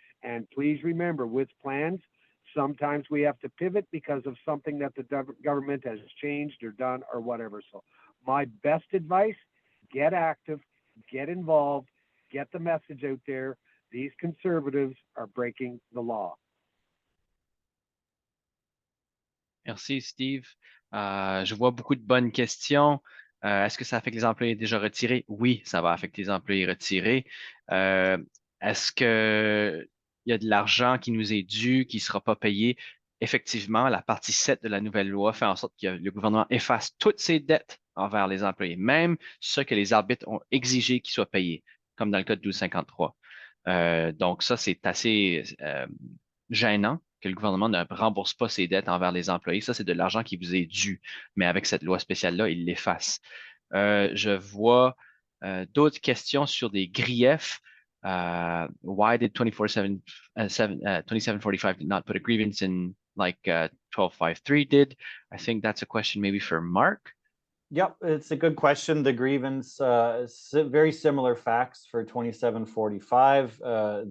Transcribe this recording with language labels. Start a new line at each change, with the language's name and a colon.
English: And please remember, with plans, sometimes we have to pivot because of something that the government has changed or done or whatever. So my best advice, get active, get involved, get the message out there. These conservatives are breaking the law.
French: Merci, Steve. Je vois beaucoup de bonnes questions. Est-ce que ça affecte les employés déjà retirés? Oui, ça va affecter les employés retirés. Est-ce qu'il y a de l'argent qui nous est dû, qui ne sera pas payé? Effectivement, la partie 7 de la nouvelle loi fait en sorte que le gouvernement efface toutes ses dettes envers les employés, même ce que les arbitres ont exigé qu'ils soient payés, comme dans le cas de 1253. Donc ça, c'est assez gênant que le gouvernement ne rembourse pas ses dettes envers les employés. Ça, c'est de l'argent qui vous est dû. Mais avec cette loi spéciale-là, il l'efface. Je vois d'autres questions sur des griefs.
English: Why did 2745 did not put a grievance in like 1253 did? I think that's a question maybe for Mark. Yep, it's a good question. The grievance, very similar facts for 2745.